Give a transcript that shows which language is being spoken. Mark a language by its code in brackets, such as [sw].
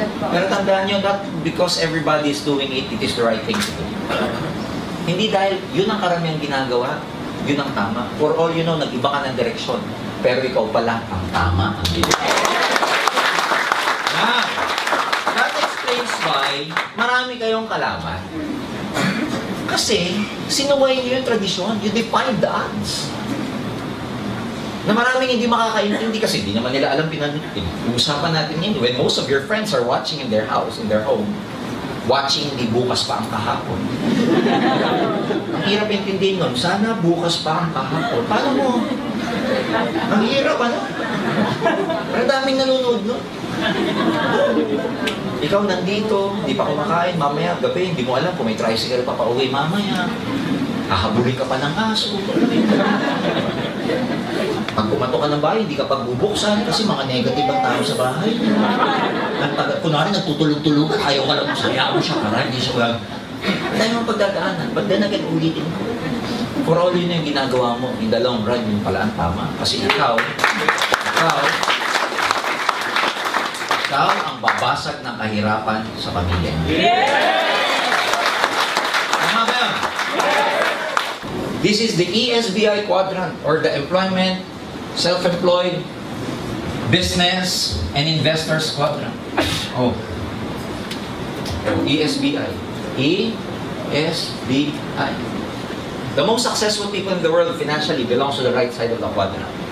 [tl] Pero tandaan nyo, [en] not because everybody is doing it, it is the right thing to do. [tl] Hindi dahil yun ang karamihang ginagawa, yun ang tama. [en] For all you know, [tl] nag-iba ka ng direksyon. Pero ikaw pala ang tama. [en] Now, that explains why [tl] marami kayong kalaban. Kasi, sinuway niyo yung tradisyon. [en] You defied the odds. [tl] Na maraming hindi makakaintindi kasi hindi naman nila alam usapan natin yun. [en] When most of your friends are watching in their house, in their home, watching [tl] hindi bukas pa ang kahapon. Ang hirap intindihin nun, sana bukas pa ang kahapon. Paano mo? Ang hirap, ano? Ang daming nanonood nun. Ikaw nandito, hindi pa kumakain, mamaya gabi, hindi mo alam kung may tricycle pa pauwi mamaya. Hahabulin ka pa ng aso. Pag pumatok ka ng bahay, hindi ka pagbubuksan kasi mga negative ang tao sa bahay. Kunwari, nagtutulog-tulugan, ayaw ka lang masaya mo siya, para hindi siya wag. Dahil mong pagdadaanan, [en] but then again, [tl] ulitin ko. For all yun yung ginagawa mo, in the long run, yun pala ang tama. Kasi ikaw ang babasag ng kahirapan sa pamilya. Tama ba yun? [en] This is the ESBI quadrant, or the employment, self-employed, business, and investors quadrant. Oh. ESBI. ESBI. The most successful people in the world financially belongs to the right side of the quadrant.